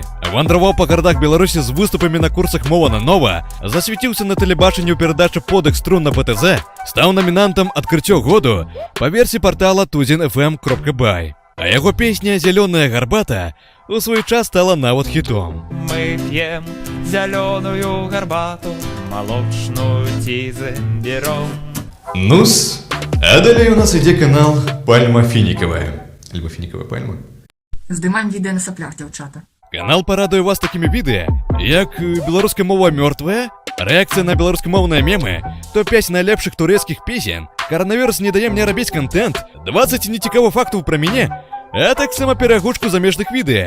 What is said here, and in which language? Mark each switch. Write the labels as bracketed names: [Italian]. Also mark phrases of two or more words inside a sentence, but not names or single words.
[Belarusian] Вандраваў па гарадах Беларусі з выступамі на курсах «Мова на нова», засвяціўся на тэлебачанні ў перадачы «Подых струн» на БТЗ, стаў намінантам «Адкрыццё году» па версіі партала tuzinfm.by. А яго песня «Зелёная гарбата» у свой час стала нават хітом. [Russian] Мы пьем зеленую горбату, молочную тизы берем. [Belarusian] Ну-с, а далее у нас ідзе канал Пальма Фініковая. Альбо Фініковая пальма. Здымаем відэа на саплях, дзяўчата. Канал парадуе вас такімі відэа, як беларуская мова мёртвая, рэакцыя на беларускамоўныя мемы, топ-5 найлепшых турэцкіх песен, коронавірус не дае мне рабіць контент, 20 нецікавых фактаў пра мяне, а таксама перагучку замежных відэа.